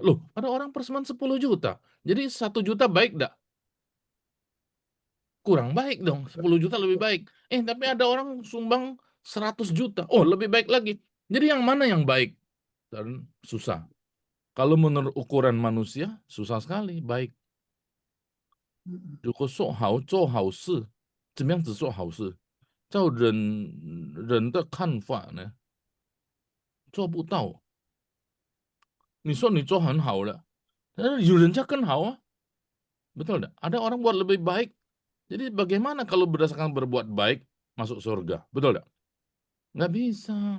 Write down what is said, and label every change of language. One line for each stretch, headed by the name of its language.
Indonesian: Loh, ada orang persembahan 10 juta. Jadi 1 juta baik enggak? Kurang baik dong. 10 juta lebih baik. Tapi ada orang sumbang 100 juta. Oh, lebih baik lagi. Jadi yang mana yang baik? Dan susah. Kalau menurut ukuran manusia, susah sekali baik.
Chinese: 如果说好做好事，怎么样子做好事？照人的看法呢，做不到。你说你做很好了，但是有人家更好啊，
Indonesian: betul enggak? Ada orang buat lebih baik. Jadi bagaimana kalau berdasarkan berbuat baik masuk surga? Betul enggak? Nggak bisa.